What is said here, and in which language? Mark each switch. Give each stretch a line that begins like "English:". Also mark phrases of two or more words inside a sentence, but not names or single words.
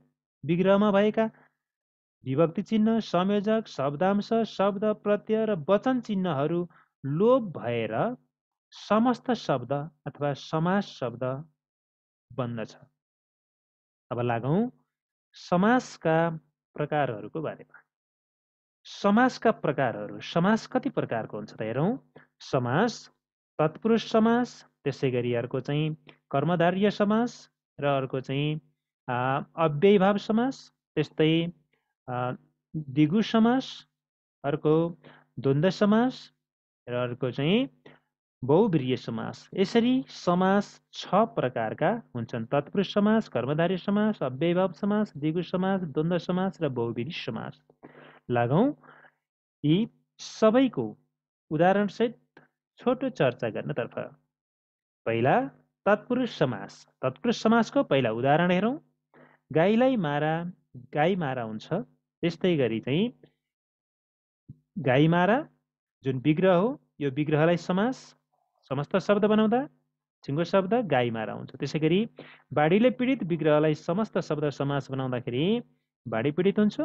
Nepali: विग्रहमा भएका विभक्ति चिन्ह, संयोजक, शब्दांश, शब्द, प्रत्यय र वचन चिन्हहरू लोप भएर समस्त शब्द अथवा समास शब्द बन्दछ। अब लागौँ समासका प्रकारहरूको बारेमा। समासका प्रकारहरू, समास कति प्रकारको हुन्छ त हेरौँ। समास, तत्पुरुष समास, त्यसै गरी अर्को चाहिँ कर्मधारय समास र अर्को चाहिँ अव्ययीभाव समास, त्यस्तै द्विगु समास, अर्को द्वन्द्व समास र अर्को चाहिँ बहुब्रीहि समास। यसरी समास 6 प्रकारका हुन्छन्। तत्पुरुष समास, कर्मधारय समास, अव्ययीभाव समास, द्विगु समास, द्वन्द्व समास र बहुब्रीहि समास। लागौँ यी सबैको उदाहरणसहित छोटो चर्चा गर्नतर्फ। पहिला तत्पुरुष समास। तत्पुरुष समासको पहिला उदाहरण हेरौँ। गाईलाई मारा गाई मारा हुन्छ। त्यस्तै गरी चाहिँ गाईमारा जुन विग्रह हो, यो विग्रहलाई समास समस्त शब्द बनाउँदा सिङ्गो शब्द गाईमारा हुन्छ। त्यसै गरी बाढीले पीडित विग्रहलाई समस्त शब्द समास बनाउँदाखेरि बाढी पीडित हुन्छ।